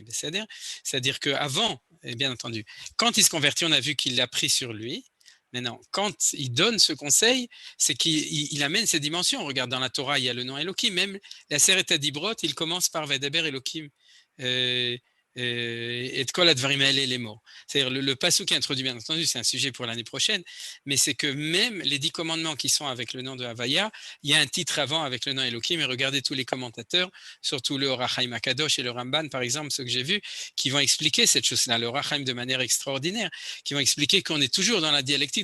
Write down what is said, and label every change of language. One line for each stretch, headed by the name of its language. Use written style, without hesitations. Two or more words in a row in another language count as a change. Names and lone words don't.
French: C'est-à-dire qu'avant, bien entendu, quand il se convertit, on a vu qu'il l'a pris sur lui. Maintenant, quand il donne ce conseil, c'est qu'il amène ces dimensions. Regarde, dans la Torah, il y a le nom Elohim. Même la
Hebrew: עשרת הדיברות,
French: il commence par
Hebrew: וידבר אלוהים.
French: Et de
Hebrew: כל הדברים האלה
French: les mots. C'est-à-dire le passage qui est introduit, bien entendu, c'est un sujet pour l'année prochaine, mais c'est que même les 10 commandements qui sont avec le nom de Havaya, il y a un titre avant avec le nom Elohim, et regardez tous les commentateurs, surtout le Or HaChaim Akadosh et le Ramban, par exemple, ceux que j'ai vus, qui vont expliquer cette chose-là, le Or HaChaim de manière extraordinaire, qui vont expliquer qu'on est toujours dans la dialectique.